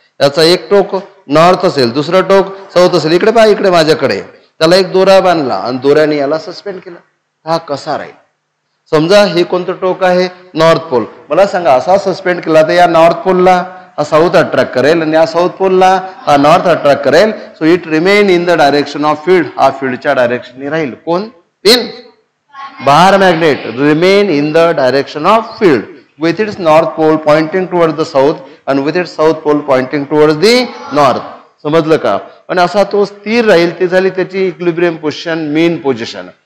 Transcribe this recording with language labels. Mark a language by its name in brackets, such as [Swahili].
[Marathi] याचा एक टोक नॉर्थ असेल, दुसरं टोक साऊथ असेल. इकडे पहा, इकडे माझ्याकडे, त्याला एक दोरा बांधला आणि दोऱ्याने याला सस्पेंड केला. हा कसा राहील, समजा हे कोणतं टोक आहे, नॉर्थ पोल. मला सांगा, असा सस्पेंड केला तर या नॉर्थ पोलला हा साऊथ अट्रॅक्ट करेल आणि या साऊथ पोलला हा नॉर्थ अट्रॅक्ट करेल. [English] So it remain in the direction of field. [Marathi] हा फील्डच्या डायरेक्शनने राहील. कोण, pin, [English] Bar magnet remain in the direction of field with its north pole pointing towards the south and with its south pole pointing towards the north. [Marathi] समजलं का. आणि असा तो स्थिर राहील. ती झाली त्याची इक्विलिब्रियम पोझिशन, मीन पोझिशन.